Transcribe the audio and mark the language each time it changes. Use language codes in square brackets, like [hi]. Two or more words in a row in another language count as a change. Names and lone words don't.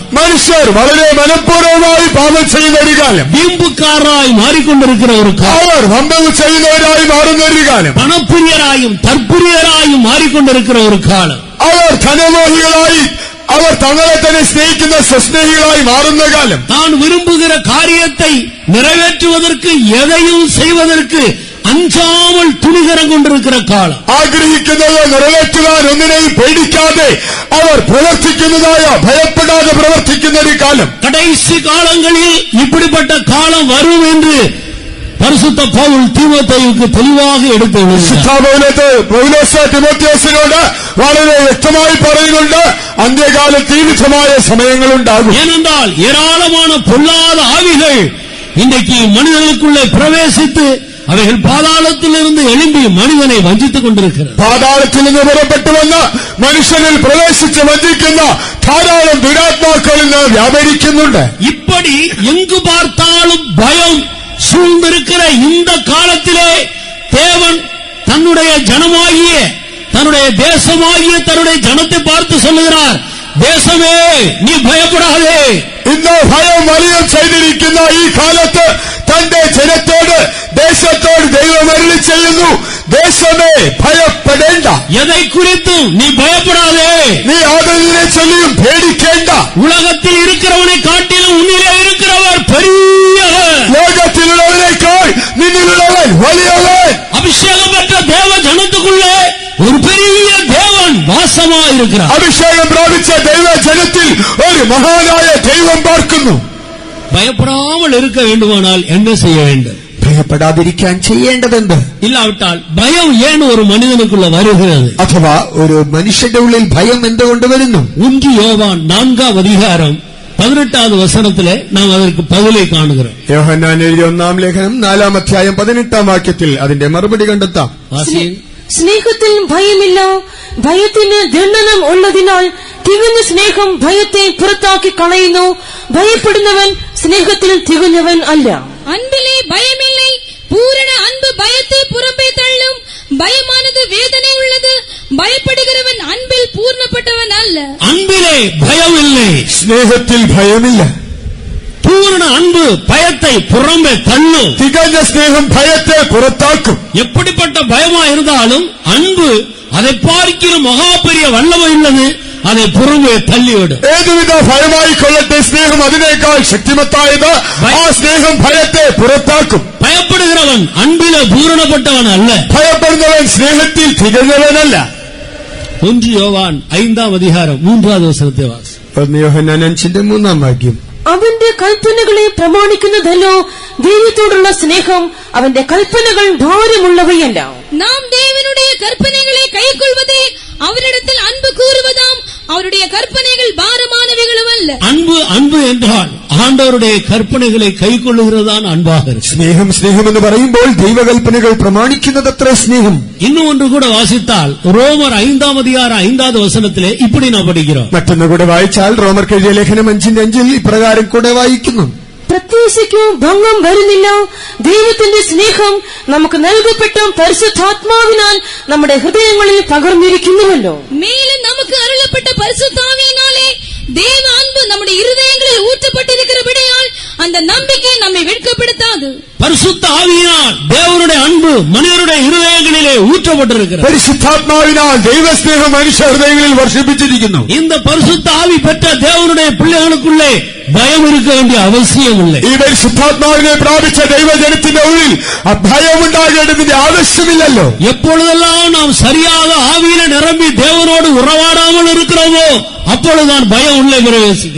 [ml] മനുഷ്യർ വളരെ മനഃപൂർവ്വമായി പാപം ചെയ്യുന്ന ഒരു കാലം, [ta] வீம்புக்காரராய் மாறிக்கொண்டிருக்கிற ஒரு காலம், [ml] അവർ വമ്പവ് ചെയ്യുന്നവരായി മാറുന്ന ഒരു കാലം, [ta] பணப்பிரியராயும் தற்பிரியராயும் மாறிக்கொண்டிருக்கிற ஒரு காலம், [ml] അവർ ധനമോഹികളായി അവർ തങ്ങളെ തന്നെ സ്നേഹിക്കുന്ന സ്വസ്നേഹികളായി മാറുന്ന കാലം, [ta] தான் விரும்புகிற காரியத்தை நிறைவேற்றுவதற்கு எதையும் செய்வதற்கு அஞ்சாமல் துணிகரம் கொண்டிருக்கிற காலம், [ml] ആഗ്രഹിക്കുന്നത് നിറവേറ്റുവാൻ ഒന്നിനെയും പേടിക്കാതെ അവർ പ്രവർത്തിക്കുന്നതായ ഭയപ്പെടാതെ പ്രവർത്തിക്കുന്ന ഒരു കാലം. [ta] கடைசி காலங்களில் இப்படிப்பட்ட காலம் வரும் என்று பரிசுத்த பவுல் தீமோத்தேயுவுக்கு தெளிவாக எடுத்து [ml] പൗലോസ് തിമോത്തിയോസിനോട് വളരെ വ്യക്തമായി പറയുന്നുണ്ട്, അന്ത്യകാലത്ത് ഈ വിധമായ സമയങ്ങളുണ്ടാകും. [ta] ஏனென்றால் ஏராளமான பொல்லாத ஆவிகள் இன்றைக்கு மனிதனுக்குள்ளே பிரவேசித்து அவைகள் பாதாளத்திலிருந்து எழும்பி மனிதனை வஞ்சித்துக் கொண்டிருக்கிறது. [ml] പാതാളത്തിൽ നിന്ന് പുറപ്പെട്ടു വന്ന് മനുഷ്യനിൽ പ്രവേശിച്ച് വഞ്ചിക്കുന്ന ധാരാളം ദുരാത്മാക്കൾ ഇന്ന് വ്യാപരിക്കുന്നുണ്ട്. [ta] இப்படி எங்கு பார்த்தாலும் பயம் சூழ்ந்திருக்கிற இந்த காலத்திலே தேவன் தன்னுடைய ஜனமாகிய தன்னுடைய தேசமாகிய தன்னுடைய ஜனத்தை பார்த்து சொல்லுகிறார், தேசமே நீ பயப்படாதே. [ml] ഇന്ന് ഭയം വലിയം ചെയ്തിരിക്കുന്ന ഈ കാലത്ത് തന്റെ ജനത്തോട് ദേശത്തോട് ദൈവം അരുളി ചെയ്യുന്നു, ദേശമേ ഭയപ്പെടേണ്ട. [ta] எதை குறித்தும் நீ பயப்படாதே. [ml] നീ യാതൊന്നിനെ ചൊല്ലിയും പേടിക്കേണ്ട. [ta] உலகத்தில் இருக்கிறவனை காட்டிலும் உன்னிலே இருக்கிறவர் பெரியவர். [ml] ലോകത്തിലുള്ളവനേക്കാൾ നിന്നിലുള്ളവൻ വലിയവൻ. [ta] அபிஷேகம் பெற்ற தேவ ஜனத்துக்குள்ளே ஒரு பெரிய தேவன் வாசமாயிருக்கிறார். [ml] അഭിഷേകം പ്രാപിച്ച ദൈവ ജനത്തിൽ ഒരു മഹാനായ ദൈവം പാർക്കുന്നു. [ta] பயப்படாமல் இருக்க வேண்டுமானால் என்ன செய்ய வேண்டும்? [ml] ഭയപ്പെടാതിരിക്കാൻ ചെയ്യേണ്ടതുണ്ട്. [ta] இல்லாவிட்டால் பயம் ஏன் ஒரு மனிதனுக்குள்ள வருகிறது? [ml] അഥവാ ഒരു മനുഷ്യന്റെ ഉള്ളിൽ ഭയം എന്തുകൊണ്ട് വരുന്നു? [ta] 1 யோவான் 4ஆம் அதிகாரம் 18வது வசனத்திலே நாம் அதற்கு பதிலை காணுகிறோம். [ml] യോഹന്നാൻ എഴുതിയ 1-ാം ലേഖനം 4-ാം അധ്യായം 18-ാം വാക്യത്തിൽ അതിന്റെ മറുപടി കണ്ടെത്താം. സ്നേഹത്തിൽ ഭയമില്ല, ഭയത്തിന് ദണ്ഡനം ഉള്ളതിനാൽ തികഞ്ഞ സ്നേഹം ഭയത്തെ പുറത്താക്കി കളയുന്നു. ഭയപ്പെടുന്നവൻ സ്നേഹത്തിൽ തികഞ്ഞവൻ അല്ല. [ta] அன்பிலே பயமில்லை, பூரண அன்பு பயத்தை புறம்பே தள்ளும். பயமானது வேதனை உள்ளது, பயப்படுகிறவன் அன்பில் பூர்ணப்பட்டவன் அல்ல. அன்பிலே பயமில்லை, [ml] സ്നേഹത്തിൽ ഭയമില്ല. [ta] பூரண அன்பு பயத்தை புறம்பே தள்ளும். [ml] തികഞ്ഞ സ്നേഹം ഭയത്തെ പുറത്താക്കും. [ta] எப்படிப்பட்ட பயமா இருந்தாலும் அன்பு அதை பார்க்கிற மகா பெரிய வல்லமை உள்ளது, அதை புறம்பே தள்ளிவிடும். [ml] ഏതുവിധ ഭയമായിക്കൊള്ളട്ടെ, സ്നേഹം അതിനേക്കാൾ ശക്തിമത്തായത്. ആ സ്നേഹം ഭയത്തെ പുറത്താക്കും. [ta] பயப்படுகிறவன் அன்பிலே பூரணப்பட்டவன் அல்ல, [ml] ഭയപ്പെടുന്നവൻ സ്നേഹത്തിൽ തികഞ്ഞവനല്ല. [ta] 1 யோவான் 5ஆம் அதிகாரம் 3வது வசனத்தை வாசி. [ml] 1 യോഹന്നാൻ 5-ാം വാക്യം. അവന്റെ കൽപ്പനകളെ പ്രമാണിക്കുന്നതല്ലോ ദൈവത്തോടുള്ള സ്നേഹം. അവന്റെ കൽപ്പനകൾ ഭാരമുള്ളവയല്ല. [ta] நாம் தேவனுடைய கற்பனைகளை கைக்கொள்வதே அவரிடத்தில் அன்பு கூறுவதாம். அவருடைய கற்பனைகள் பாரமானவைகளும் அல்ல. அன்பு என்றால் ஆண்டவருடைய கற்பனைகளை கைக்கொள்ளுகிறதான் அன்பாக இருக்கு. [ml] സ്നേഹം എന്ന് പറയുമ്പോൾ ദൈവകൽപ്പനകൾ പ്രമാണിക്കുന്നതത്ര സ്നേഹം. [ta] இன்னும் ஒன்று கூட வாசித்தால் ரோமர் 5ஆம் அதிகாரம் 5வது வசனத்திலே இப்படி நாம் படிக்கிறோம். [ml] മറ്റൊന്ന് കൂടെ വായിച്ചാൽ റോമർക്ക് എഴുതിയ ലേഖനം 5:5 ഇപ്രകാരം കൂടെ വായിക്കുന്നു. പ്രത്യാശയ്ക്ക് ഭംഗം വരുന്നില്ല. ദൈവത്തിന്റെ സ്നേഹം നമുക്ക് നൽകപ്പെട്ട പരിശുദ്ധാത്മാവിനാൽ നമ്മുടെ ഹൃദയങ്ങളിൽ പകർന്നിരിക്കുന്നുവല്ലോ. [ta] மேலும் நமக்கு அருளப்பட்ட பரிசுத்தாவியினாலே தேவ அன்பு நம்முடைய இருதயங்களில் ஊற்றப்பட்டிருக்கிறபடியால் அந்த நம்பிக்கை நம்மை வெட்கப்படுத்தாது. பரிசுத்த ஆவியினால் தேவனுடைய அன்பு மனிதனுடைய இருதயங்களிலே ஊற்றப்பட்டிருக்கிறது. [ml] പരിശുദ്ധാത്മാവിനാൽ ദൈവസ്നേഹം മനുഷ്യ ഹൃദയങ്ങളിൽ വർഷിപ്പിച്ചിരിക്കുന്നു. [ta] இந்த பரிசுத்த ஆவி பெற்ற தேவனுடைய பிள்ளைகளுக்குள்ளே பயம் இருக்க வேண்டிய அவசியம் இல்லை. [ml] ഈ പരിശുദ്ധാത്മാവിനെ പ്രാപിച്ച ദൈവജനത്തിന്റെ ഉള്ളിൽ ഭയമുണ്ടാകേണ്ടതിന്റെ ആവശ്യമില്ലല്ലോ. [ta] எப்பொழுதெல்லாம் நாம் சரியாக ஆவியில நிரம்பி தேவனோடு உறவாடாமல் இருக்கிறோமோ அப்பொழுதுதான் பயம் உள்ளே பிரவேசிக்கும்.